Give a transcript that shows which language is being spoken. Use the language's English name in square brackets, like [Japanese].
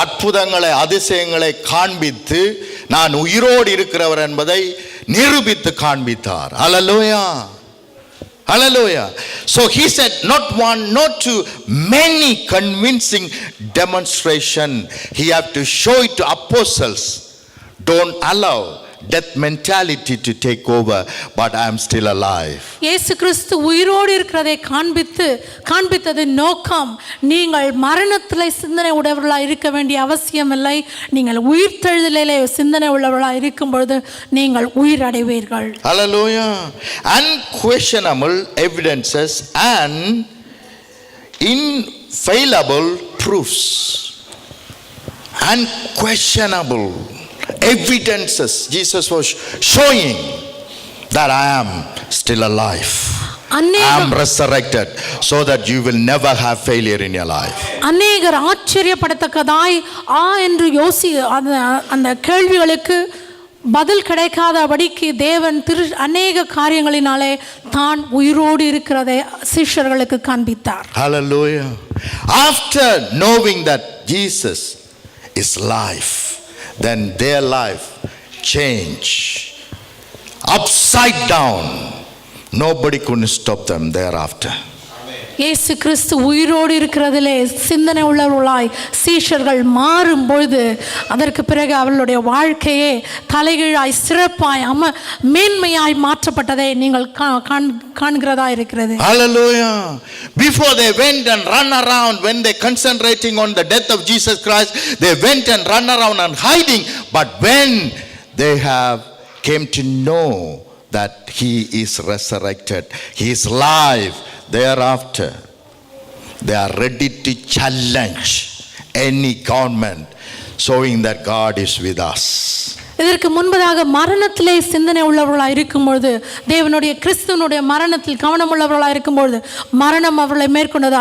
[Tamil] அற்புதங்களை அதிசயங்களை காண்பித்து நான் உயிரோடு இருக்கிறவர் என்பதை நிரூபித்து காண்பித்தார். ஹல்லேலூயா, ஹல்லேலூயா. [English] So he said not to many convincing demonstration. He have to show it to apostles. Don't allow death mentality to take over, but I am still alive. [Tamil] இயேசு கிறிஸ்து உயிரோடு இருக்கிறதை காண்பித்தது நோக்கம். நீங்கள் மரணத்திலே சிந்தனை உடையவர்களாக இருக்க வேண்டிய அவசியம் இல்லை. நீங்கள் உயிர்த்தெழுதலிலே சிந்தனை உள்ளவர்களாக இருக்கும் பொழுது நீங்கள் உயிரடைவீர்கள். [English] Hallelujah. Unquestionable evidences and infallible proofs. Unquestionable evidences. Jesus was showing that I am still alive. I am resurrected, so that you will never have failure in your life. [Tamil] அநேகர் ஆச்சரியப்படத்தக்கதாய் என்று அந்த கேள்விகளுக்கு பதில் கிடைக்காதபடிக்கு தேவன் அநேக காரியங்களினாலே தான் உயிரோடு இருக்கிறதை சீஷர்களுக்கு காண்பித்தார். [English] Hallelujah. After knowing that Jesus is life, then their life change upside down. Nobody could stop them thereafter. [Tamil] இயேசு கிறிஸ்து உயிரோடு இருக்கிறதிலே சிந்தனை உள்ளவர்களாய் சீஷர்கள் மாறும் பொழுது அதற்கு பிறகு அவர்களுடைய வாழ்க்கையே தலைகீழாய் சிறப்பாய் மேன்மையாய் மாற்றப்பட்டதை நீங்கள் காண்கிறதா இருக்கிறது. [English] Hallelujah. Before they went and run around, when they concentrating on the death of Jesus Christ, they went and run around and hiding. But when they have came to know that he is resurrected, he is alive, thereafter they are ready to challenge any government, showing that God is with us. [Tamil] இதற்கு முன்பதாக மரணத்திலே சிந்தனை உள்ளவர்களாக இருக்கும்பொழுது, தேவனுடைய கிறிஸ்துவனுடைய மரணத்தில் கவனம் உள்ளவர்களாக இருக்கும்பொழுது, மரணம் அவர்களை மேற்கொண்டது.